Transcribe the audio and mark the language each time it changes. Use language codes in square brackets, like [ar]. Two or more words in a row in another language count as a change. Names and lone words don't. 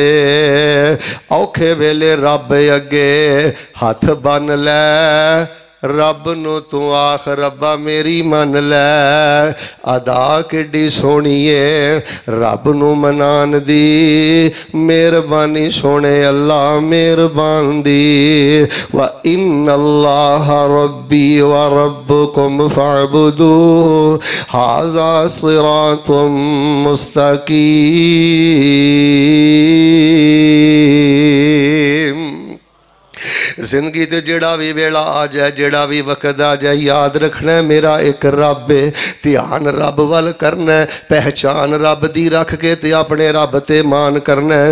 [pa] اوکھے ویلے رب اگے ہتھ بنھ لے، رب نوں توں آکھ ربا میری من لے. ادا کڈی سوہݨی ہے رب نوں منان دی، مہربانی سوہݨے اللہ مہربان دی. [ar] وإن الله ربي وربكم فاعبدوه هذا صراط مستقيم. [pa] زندگی تے جیہڑا وی ویلا آ جائے، جیہڑا وی وقت آ جائے، یاد رکھنا ہے میرا اک رب ہے. دھیان رب ول کرنا ہے، پہچان رب دی رکھ کے تے اپݨے رب تے مان کرنا ہے.